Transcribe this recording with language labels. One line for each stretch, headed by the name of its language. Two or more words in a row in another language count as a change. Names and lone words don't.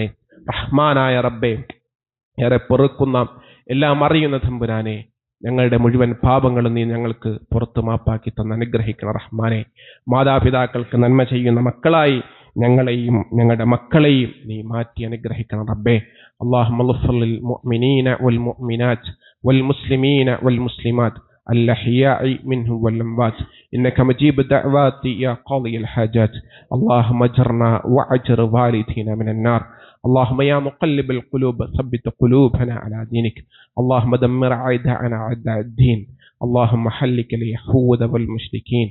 Malayalam: റഹ്മാനായ റബ്ബേ, ഏറെ പൊറുക്കുന്ന എല്ലാം അറിയുന്ന തമ്പുരാനെ, ഞങ്ങളുടെ മുഴുവൻ പാപങ്ങളും നീ ഞങ്ങൾക്ക് പുറത്തു മാപ്പാക്കി തന്ന് അനുഗ്രഹിക്കണം റഹ്മാനെ. മാതാപിതാക്കൾക്ക് നന്മ ചെയ്യുന്ന മക്കളായി ഞങ്ങളെയും ഞങ്ങളുടെ മക്കളെയും നീ മാറ്റി അനുഗ്രഹിക്കണം റബ്ബേ.
Arabic: اللهم اغفر للمؤمنين والمؤمنات والمسلمين والمسلمات الأحياء منهم والأموات إنك مجيب الدعوات يا قاضي الحاجات. اللهم اجرنا واجر والدينا من النار. اللهم يا مقلب القلوب ثبت قلوبنا على دينك. اللهم دمر أعداءنا أعداء الدين. اللهم حلك اليهود والمشركين.